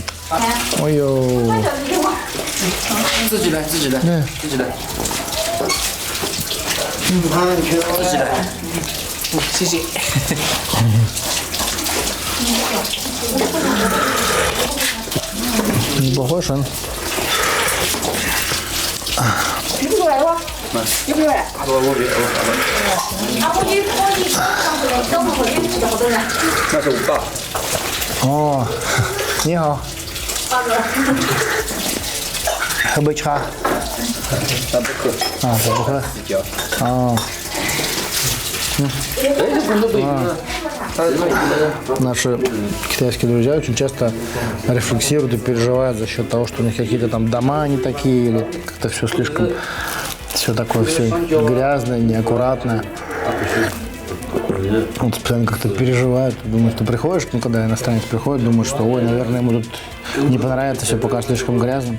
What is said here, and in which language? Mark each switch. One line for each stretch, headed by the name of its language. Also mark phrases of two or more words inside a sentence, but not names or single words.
Russian: Ой-ой. Неплохой шен. О,
Chinese: 你好。喝杯茶。他不喝。啊，他不喝。哦。
Russian: Наши китайские друзья очень часто рефлексируют и переживают за счет того, что у них какие-то там дома не такие, или как-то все слишком, все такое, все грязное, неаккуратное. Вот постоянно как-то переживают, думают, ты приходишь, ну когда иностранец приходит, думают, что ой, наверное, ему тут не понравится, все пока слишком грязным.